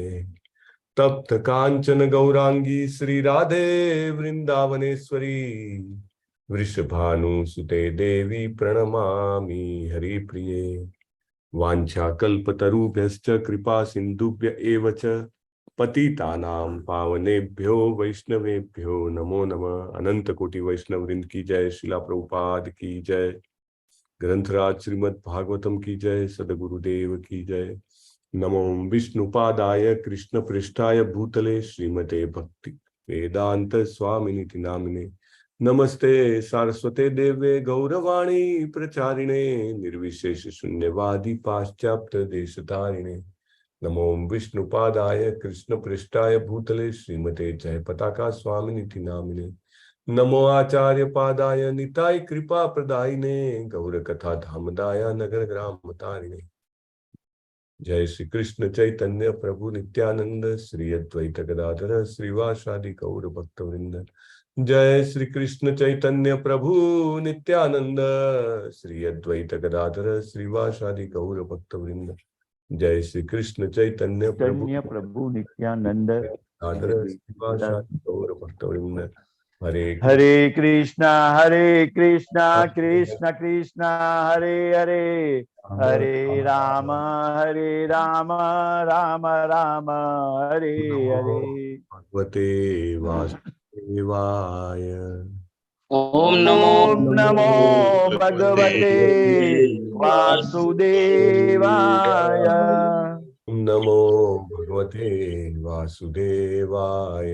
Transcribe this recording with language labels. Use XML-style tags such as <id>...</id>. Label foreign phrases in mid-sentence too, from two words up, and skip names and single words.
<sa>तप्त कांचन गौरांगी श्री राधे वृंदावनेश्वरी वृषभानुसुते देवी प्रणमामि हरिप्रिये। वाञ्छाकल्पतरुभ्यश्च कृपा सिन्धुभ्य एव च पतितानां पावनेभ्यो वैष्णवेभ्यो नमो नमः।</sa> <hi>अनंत कोटि वैष्णव वृंद की जय। शिला प्रभुपाद की जय। ग्रंथराज श्रीमद् भागवतम की जय। सदगुरुदेव की जय।</hi> <sa>नमो विष्णुपादाय कृष्ण पृष्ठाय भूतले श्रीमते भक्ति वेदांत स्वामिनिति नामिने। नमस्ते सारस्वते देवे गौरवाणी प्रचारिणे निर्विशेष शून्यवादी पाश्चात्य देशधारिणे। नमो विष्णुपादाय कृष्ण पृष्ठाय भूतले श्रीमते जय पताका स्वामिनिति नामिने। नमो आचार्य पादाय निताय कृपा प्रदायिने गौर कथा धामदाय नगर ग्राम तारिणे। जय श्री कृष्ण चैतन्य प्रभु नित्यानंद श्री अद्वैत गदाधर श्रीवासादि गौर भक्तवृंद। जय श्री कृष्ण चैतन्य प्रभु नित्यानंद श्री अद्वैत गदाधर श्रीवासादि गौर भक्तवृंद। जय श्री कृष्ण चैतन्य प्रभु नित्यानंद श्रीवासादि गौर भक्तवृंद। हरे कृष्णा कृष्ण कृष्ण हरे हरे, हरे राम राम राम हरे हरे। भगवते वासुदेवाय। ओम नमो भगवते वासुदेवाय। नमो भगवते वासुदेवाय।</sa>